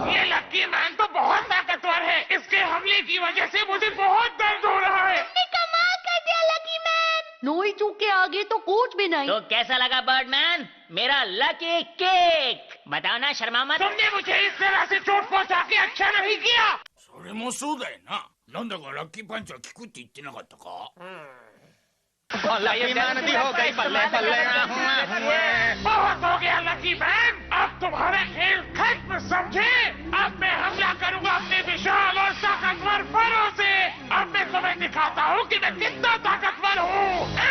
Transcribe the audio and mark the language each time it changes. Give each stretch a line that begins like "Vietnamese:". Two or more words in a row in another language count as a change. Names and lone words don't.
Hindi: ये लकी मैन तो बहुत ताकतवर है, इसके हमले की वजह से मुझे बहुत दर्द हो रहा है। कमाल कर दिया लकी मैन। नोई चूक के आगे तो कुछ भी नहीं। तो कैसा लगा बर्डमैन मेरा
English: lucky cake?
Hindi: बताओ ना, शर्मा मत। तुमने मुझे इस तरह से चोट पहुंचा के अच्छा नहीं किया।
Japanese: それもそうだよな。なんだかラッキーパンチは効くって言ってなかったか。
Hindi: लकी मैन दी हो गई, बल्ले बल्ले। बहुत हो गया लकी मैन, अब तुम्हारा खेल खत्म, समझे? अब मैं हमला करूंगा अपने विशाल और ताकतवर फरों से। अब मैं तुम्हें दिखाता हूँ कि मैं कितना ताकतवर हूँ।